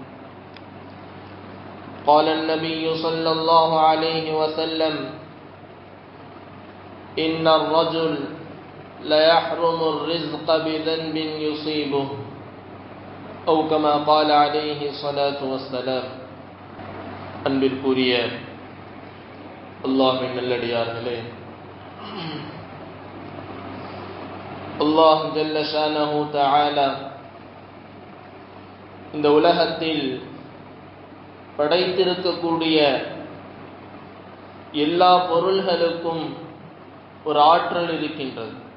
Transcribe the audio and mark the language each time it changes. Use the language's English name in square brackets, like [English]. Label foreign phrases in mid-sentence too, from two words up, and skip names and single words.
[Arabic] قال النبي صلى الله عليه وسلم إن الرجل ليحرم الرزق بذنب يصيبه أو كما قال عليه الصلاة والسلام. [Tamil] அன்பிற்குரிய அல்லாஹ்வின் நல்லடியார்களே, [Arabic] الله جل شأنه تعالى [Tamil] இந்த உலகத்தில் படைத்திருக்கக்கூடிய எல்லா பொருள்களுக்கும் ஒரு ஆற்றல் இருக்கின்றது.